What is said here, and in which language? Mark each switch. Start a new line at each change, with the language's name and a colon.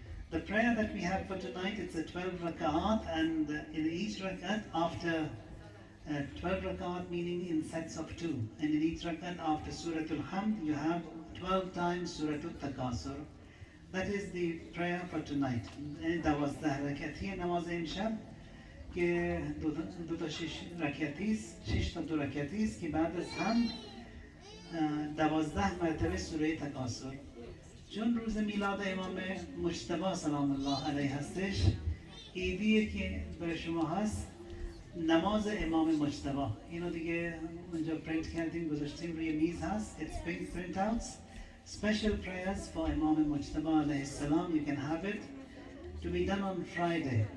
English: The prayer that we have for tonight, it's a 12 rak'at, and in each rak'at after 12 rak'at meaning in sets of 2, and in each rak'at after Suratul Hamd you have 12 times Suratul Takasur. That is the prayer for tonight.
Persian: 12 رکعتی نماز امشب که دو تا 6 تا 2 رکعتی است که بعد از هم 12 مرتبه سوره تکاسر. چون روز میلاد امام مجتبی سلام الله علیه هستش، ایدیه که برای شما هست نماز امام مجتبی. اینو دیگه اونجا پرینت کردیم گذاشتیم روی میز هست.
English: It's big printouts. Special prayers for Imam Mujtaba alayhi salam. You can have it to be done on Friday.